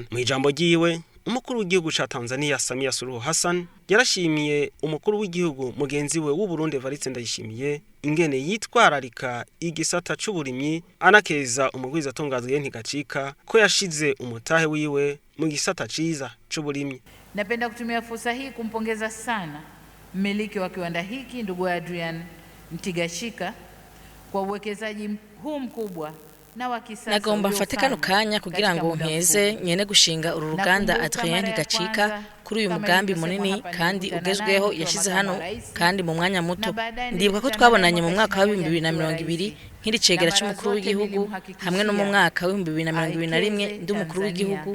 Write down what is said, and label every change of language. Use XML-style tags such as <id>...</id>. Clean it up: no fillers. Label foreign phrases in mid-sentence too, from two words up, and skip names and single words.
<rn>Mu ijambo ryiwe umukuru w'igihugu ca Tanzania Samia Suluhu Hassan yarashimiye umukuru w'igihugu mugenzi we w'u Burundi Evariste Ndayishimiye ingene yitwararika igisata c'uburimyi, anakeza umugwizatunga ntigacika ko yashize umutahe wiwe mu gisata ciza c'uburimyi.</rn> <sw>Napenda kutumia fursa hii kumpongeza sana mmiliki wa kiwanda hiki ndugu Adrian Ntigashika kwa uwekezaji huu mkubwa na wa kisasa.</sw> <rn>Nagomba mfate kano kanya kugira ngo mpeze nyene gushinga uru ruganda Adrian Ntigashika kuri uyu mugambi munini kandi ugezweho yashize hano kandi mu mwanya muto. Ndibuka ko twabonanye mu mwaka wa 2020 nkiri cegera cy'umukuru w'igihugu, hamwe no mu mwaka wa 2021 ndi umukuru w'igihugu.</rn>